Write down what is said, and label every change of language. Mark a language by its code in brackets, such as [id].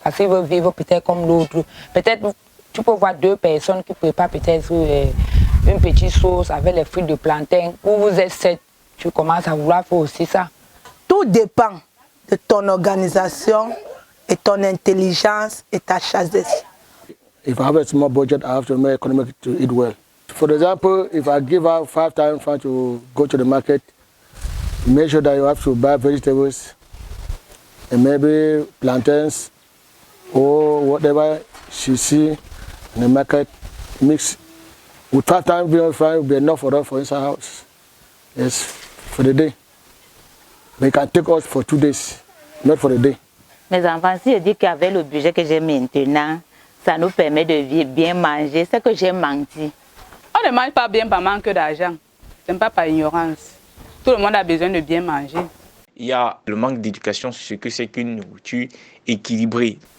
[fr] Parce qu'ils veulent vivre peut-être comme l'autre. Peut-être tu peux voir 2 personnes qui préparent peut-être une petite sauce avec les fruits de plantain. Où vous êtes 7, tu commences à vouloir faire aussi ça. Tout dépend de ton organisation et ton intelligence et ta chasse d'esprit. [en] If I have a small budget, I have to make economic to eat well. For example, if I give out 5,000 francs to go to the market, make sure that you have to buy vegetables and maybe plantains or whatever she see in the market, mix with 5,000 francs will be enough for us for inside house. Yes, for the day. But it can take us for 2 days, not for the day. [fr] Mes enfants, si je dis qu'avec le budget que j'ai maintenant, ça nous permet de bien manger, c'est que j'ai menti. On ne mange pas bien par manque d'argent, ce n'est pas par ignorance. Tout le monde a besoin de bien manger. Il y a le manque d'éducation sur ce que c'est qu'une nourriture équilibrée.